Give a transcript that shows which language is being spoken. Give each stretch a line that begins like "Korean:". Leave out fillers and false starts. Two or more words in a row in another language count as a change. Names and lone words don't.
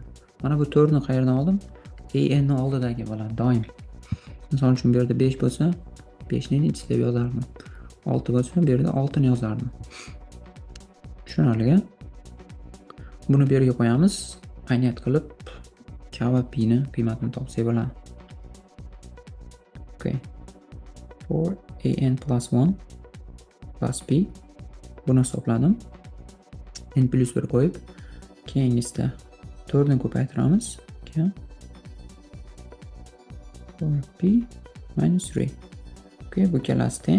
Uzbek: Mana bu 4 ni qayerdan oldim? an ni oldidagi bo'ladi doim. Misol uchun bu yerda 5 bo'lsa, 5 ni nechi deb yozardim. 6 bo'lsa, bu yerda 6 ni yozardim. Tushunarli? Buni bu yerga qo'yamiz. Ayniyat qilib k va p ni qiymatini topsak bo'ladi.
English: Okay. For an plus 1 plus p
Uzbek: buni hisobladim. n plus 1 qo'yib, keyingisida 4 ni ko'paytiramiz.
English: Okay. For p minus 3.
Uzbek: Okay, bu ikkalasi teng.